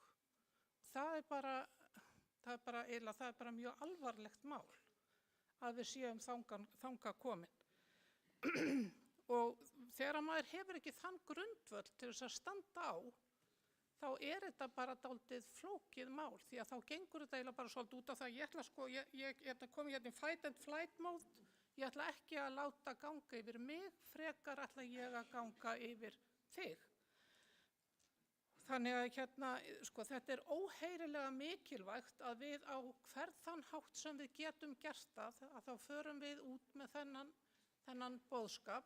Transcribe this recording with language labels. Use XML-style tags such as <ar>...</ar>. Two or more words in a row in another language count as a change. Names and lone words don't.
<is>Það er bara mjög alvarlegt mál að við séum þangað komin. Og þegar maður hefur ekki þann grundvöll til þess að standa á, þá er þetta bara dálítið flókið mál, því að þá gengur þetta eiginlega bara svolítið út af það. Ég ætla komið hérna í</is> <en>fight and flight mode,</en> <is>ég ætla ekki að láta ganga yfir mig, frekar ætla ég að ganga yfir þig. Þannig að þetta er óheyrilega mikilvægt að við á hvern þann hátt sem við getum gert það, að þá förum við út með þennan boðskap.</is>